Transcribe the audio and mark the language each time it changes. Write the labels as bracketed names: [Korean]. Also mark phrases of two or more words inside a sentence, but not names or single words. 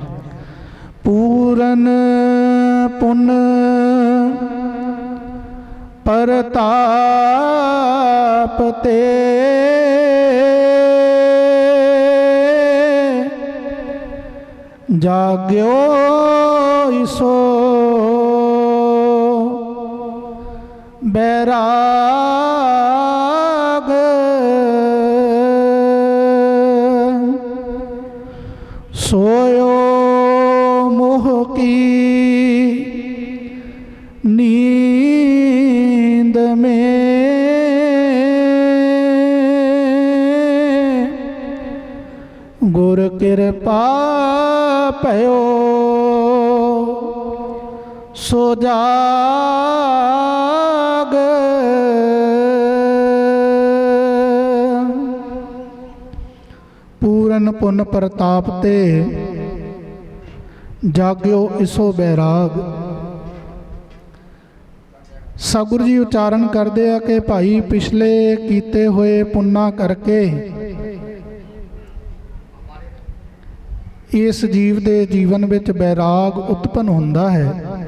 [Hindi] पूरन पुंन प्रताप ते जागिओ ईसो बैराग। सोइओ मोह की नींद में, गुर कृपा पयो सो जाग। पूरन पुन प्रताप ते जाग्यो इसो बैराग। [Punjabi] ਸਤਿਗੁਰੂ ਜੀ ਉਚਾਰਨ ਕਰਦੇ ਆ ਕਿ ਭਾਈ ਪਿਛਲੇ ਕੀਤੇ ਹੋਏ ਪੁੰਨਾਂ ਕਰਕੇ ਇਸ ਜੀਵ ਦੇ ਜੀਵਨ ਵਿੱਚ ਬੈਰਾਗ ਉਤਪੰਨ ਹੁੰਦਾ ਹੈ।